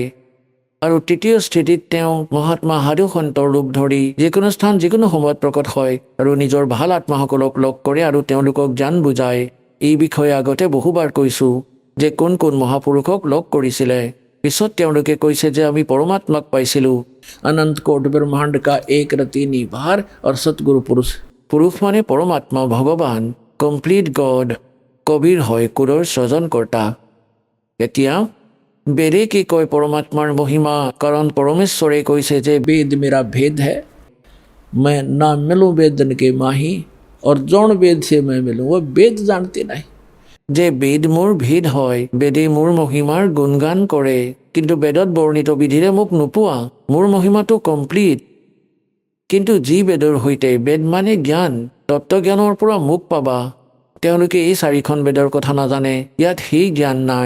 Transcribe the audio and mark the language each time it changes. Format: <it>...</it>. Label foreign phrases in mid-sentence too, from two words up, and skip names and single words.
<as>আৰু তৃতীয় স্থিতিত তেওঁ মহাত্মা সাধু সন্তৰ ৰূপ ধৰি যিকোনো স্থান যিকোনো সময়ত প্ৰকট হয় আৰু নিজৰ ভাল আত্মাসকলক লগ কৰে আৰু তেওঁলোকক জ্ঞান বুজায়। এই বিষয়ে আগতে বহুবাৰ কৈছোঁ যে কোন কোন মহাপুৰুষক লগ কৰিছিলে। পিছত তেওঁলোকে কৈছে যে আমি পৰমাত্মাক পাইছিলোঁ।</as> <hi>अनंत कोट ब्रह्मांड का एक रति निभार और सतगुरु पुरुष।</hi> <as>পুৰুষ মানে পৰমাত্মা, ভগৱান,</as> <en>complete God.</en> <as>কবিৰ হয় কুৰৰ স্বজনকৰ্তা। এতিয়া বেদে কি কয় পৰমাত্মাৰ মহিমা? কাৰণ পৰমেশ্বৰে কৈছে যে</as> <hi>वेद मेरा भेद है, मैं ना मिलूं वेदन के माही, और जौन वेद से मैं मिलूं वो वेद जानते नहीं।</hi> <as>যে বেদ মোৰ ভেদ হয়, বেদে মোৰ মহিমাৰ গুণগান কৰে, কিন্তু বেদত বৰ্ণিত বিধিৰে মোক নোপোৱা। মোৰ মহিমাটো কমপ্লিট। কিন্তু যি বেদৰ সৈতে, বেদ মানে জ্ঞান, তত্ত্বজ্ঞানৰ পৰা মোক পাবা। তেওঁলোকে এই চাৰিখন বেদৰ কথা নাজানে, ইয়াত সেই জ্ঞান নাই।</as>